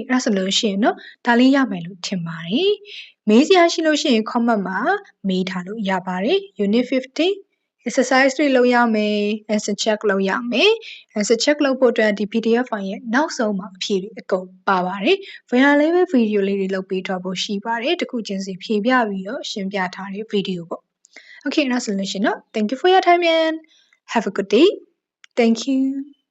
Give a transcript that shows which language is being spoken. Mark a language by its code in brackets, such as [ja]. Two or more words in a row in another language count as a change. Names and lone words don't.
[my] အဲ့ဆိုလို့ရှိရင်เนาะဒါလေးရမယ်လို့ထင်ပါတယ်မေးစရာရှိလို့ရှိရင် comment မှာမေးထားလို့ရပါတယ် [en] unit 50 exercise [my] တွေလုပ်ရမယ် [en] answer check [my] လုပ်ရမယ် [en] answer check [my] လုပ်ဖို့အတွက်ဒီ [en] PDF file [my] ရဲ့နောက်ဆုံးမှာအဖြေတွေအကုန်ပါပါတယ် Vera လေးပဲ video လေးတွေလုပ်ပေးထားဖို့ရှိပါတယ်တခုချင်းစီဖြေပြပြီးတော့ရှင်းပြထားတဲ့ video ပေါ့ Okay အဲ့ဒါဆိုလို့ရှိရင်တော့ [en] thank you for your time and have a good day. Thank you.